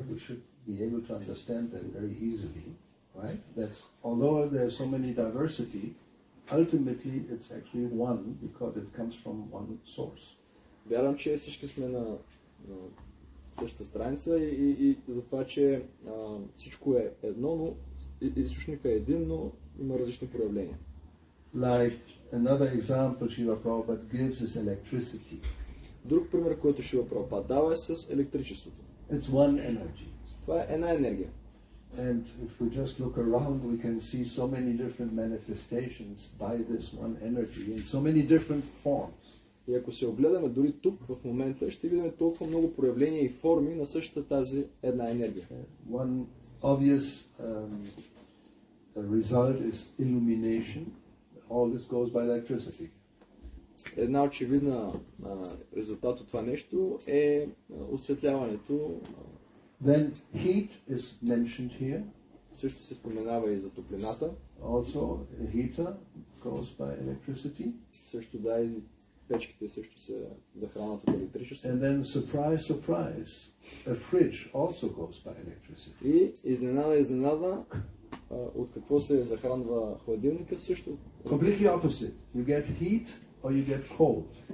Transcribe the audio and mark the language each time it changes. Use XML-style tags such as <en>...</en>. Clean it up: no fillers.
<en>We should be able to understand that very easily, right? That's although there's so many diversity, ultimately it's actually one because it comes from one source.</en> <bg>Вярвам, че всички сме на същата страница и за това, че всичко е едно, но източникът е един, но има различни проявления.</bg> <en>Like another example Srila Prabhupada gives is electricity.</en> <bg>Друг пример, който Шрила Прабхупада дава е с електричеството.</bg> <en>It's one energy.</en> <bg>Това е една енергия.</bg> <en>And if we just look around, we can see so many different manifestations by this one energy in so many different forms.</en> <bg>И ако се огледаме дори тук в момента, ще видим толкова много проявления и форми на същата тази една енергия.</bg> <en>One obvious result is illumination. All this goes by electricity.</en> <bg>Една очевидна резултат от това нещо е осветляването.</bg> <en>Then heat is mentioned here.</en> <bg>Също се споменава и за топлината.</bg> <en>Also, a heater goes by electricity.</en> <bg>Също да, и печките също се захранват от електричество.</bg> <en>And then surprise, a fridge also goes by electricity.</en> <bg>И изненада, от какво се захранва хладилника също.</bg> <en>Completely opposite. You get heat or you get cold.</en>